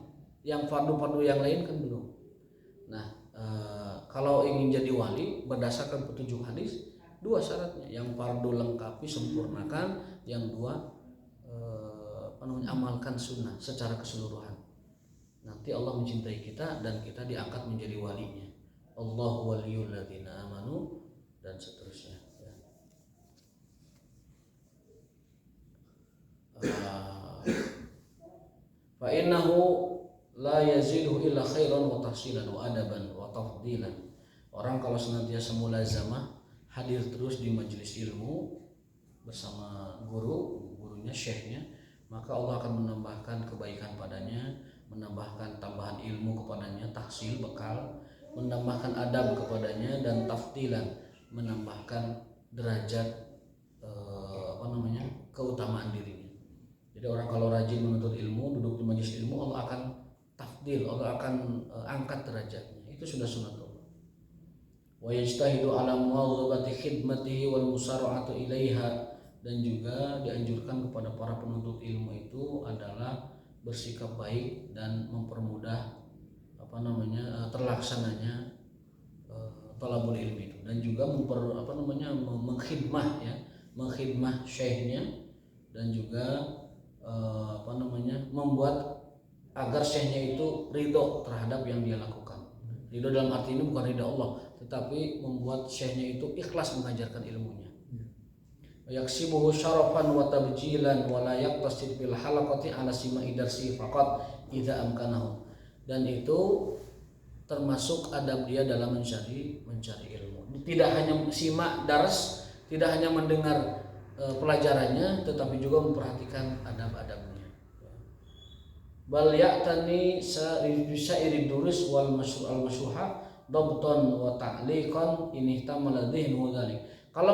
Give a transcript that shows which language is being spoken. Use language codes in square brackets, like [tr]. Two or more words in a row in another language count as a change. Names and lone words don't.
[id] Yang fardu yang lain kan belum. Nah, kalau ingin jadi wali berdasarkan petunjuk hadis, 2 syaratnya. Yang fardu lengkapi, sempurnakan. Yang 2 amalkan sunnah secara keseluruhan. Nanti Allah mencintai kita dan kita diangkat menjadi walinya. [ar] الله ولي الذين آمنوا dan seterusnya. فإنه لا يزيد إلا خيرا وتحصيلا وأدبا وتفضيلا. [id] Orang kalau senantiasa mulazamah hadir terus di majelis ilmu bersama gurunya, syekhnya, maka Allah akan menambahkan kebaikan padanya, menambahkan tambahan ilmu kepadanya, tahsil bekal, menambahkan adab kepadanya, dan tafdilan, menambahkan derajat keutamaan dirinya. Jadi orang kalau rajin menuntut ilmu, duduk di majelis ilmu, Allah akan tafdil, Allah akan angkat derajatnya. Itu sudah sunatullah. [ar] ويجتهد على مواظبة خدمته والمسارعة إليها, [id] dan juga dianjurkan kepada para penuntut ilmu itu adalah bersikap baik dan mempermudah terlaksananya [ar] طلب العلم [id] itu, dan juga mengkhidmah syekhnya, dan juga membuat agar syekhnya itu ridho terhadap yang dia lakukan. Ridho dalam arti ini bukan ridho Allah, tetapi membuat syekhnya itu ikhlas mengajarkan ilmunya. [ar] يكسبه شرفا وتبجيلا ولا يقتصد بالحلقة على سماع درس فقط إذا أمكنه. [id] Dan itu termasuk adab dia dalam mencari ilmu. Tidak hanya simak dars, tidak hanya mendengar pelajarannya, tetapi juga memperhatikan adab-adabnya. [ar] بل يعتني بسائر الدروس والمشروحة ضبطا وتعليقا إن احتمل ذهنه ذلك.